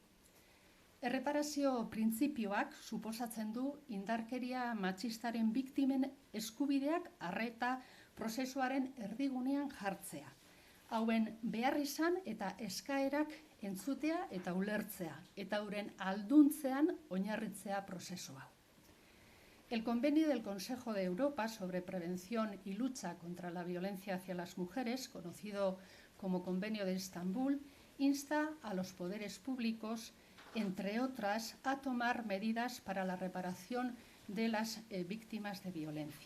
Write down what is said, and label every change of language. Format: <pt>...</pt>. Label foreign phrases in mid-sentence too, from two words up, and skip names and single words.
<eu>Erreparazio printzipioak suposatzen du indarkeria matxistaren biktimen eskubideak arreta prozesuaren erdigunean jartzea. Hauen behar izan eta eskaerak entzutea eta ulertzea, eta euren alduntzean oinarritzea prozesua.</eu> <es>El Convenio del Consejo de Europa sobre prevención y lucha contra la violencia hacia las mujeres, conocido como Convenio de Estambul, insta a los poderes públicos, entre otras, a tomar medidas para la reparación de las víctimas de violencia.</es>